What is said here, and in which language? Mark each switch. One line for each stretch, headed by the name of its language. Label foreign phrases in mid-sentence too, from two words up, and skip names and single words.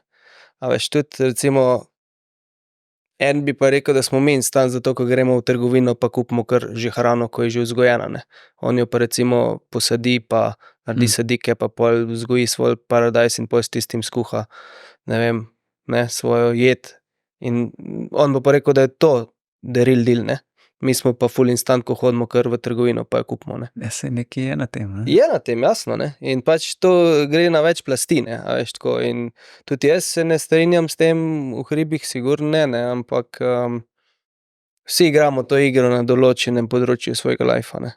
Slovenian: A veš, tudi recimo en bi pa rekel, da smo mi instant zato, ko gremo v trgovino pa kupimo kar že hrano, ko je že vzgojena, ne. On jo pa recimo posadi pa naredi sadike pa pol vzgoji svoj paradajz in pol s tistim skuha, ne vem, ne, svojo jed. In on bo pa rekel, da je to
English: the real deal,
Slovenian: ne. Mi smo pa ful instant, ko hodimo kar v trgovino pa jo kupimo, ne. Ja, saj nekaj je na tem, ne. Je na tem, jasno, ne, in pač to gre na več plasti, ne, a veš, tako, in tudi jaz se ne strinjam s tem v hribih, sigurno ne, ampak vsi igramo to igro na določenem področju svojega lifea, ne.